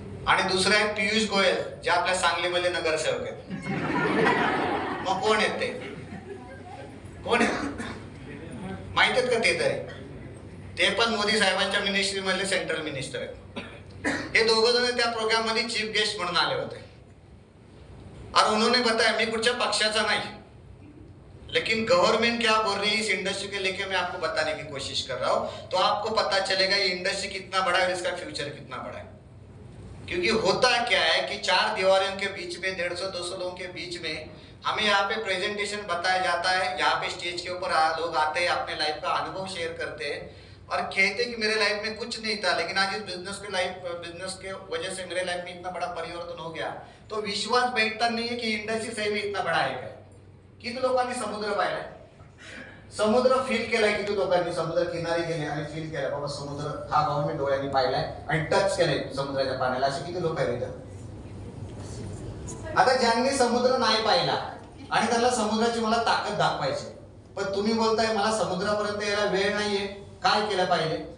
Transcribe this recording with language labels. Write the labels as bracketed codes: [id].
[mr] आणि दुसरे आहेत पियुष गोयल, जे आपल्या सांगलीमधले नगरसेवक आहेत. मग कोण आहेत ते? कोण आहेत माहित आहेत का? ते तरी ते पण मोदी साहेबांच्या मिनिस्ट्री मधले सेंट्रल मिनिस्टर आहेत. हे दोघं जण त्या प्रोग्राम मध्ये चीफ गेस्ट म्हणून आले होते. [hi] और उन्होंने बताया, मैं कुछ पक्षाचा नहीं, लेकिन गवर्नमेंट क्या बोल रही है इस इंडस्ट्री के लेके मैं आपको बताने की कोशिश कर रहा हूँ, तो आपको पता चलेगा ये इंडस्ट्री कितना बड़ा है और इसका फ्यूचर कितना बड़ा है. क्योंकि होता क्या है कि 4 दीवारों के बीच में 150-200 लोगों के बीच में हमें यहाँ पे प्रेजेंटेशन बताया जाता है. यहाँ पे स्टेज के ऊपर लोग आते हैं, अपने लाइफ का अनुभव शेयर करते हैं और कहते कि मेरे लाइफ में कुछ नहीं था, लेकिन आज इस बिजनेस के वजह से मेरे लाइफ में इतना बड़ा परिवर्तन हो गया. तो विश्वास बैठता नहीं है कि इंडस्ट्री सही में इतना बड़ा है काय. [mr] किती लोकांनी समुद्र पाहिलाय, समुद्र फील केलाय, किती लोकांनी समुद्र किनारी गेले आणि फील केलाय बाबा समुद्र हा गव्हर्नमेंट डोळ्यांनी पाहिलाय आणि टच केलंय समुद्राच्या पाण्याला, असे किती लोक आहेत इथं? आता ज्यांनी समुद्र नाही पाहिला आणि त्याला समुद्राची मला ताकद दाखवायची, पण तुम्ही बोलताय मला समुद्रापर्यंत यायला वेळ नाहीये, काय केलं पाहिजे?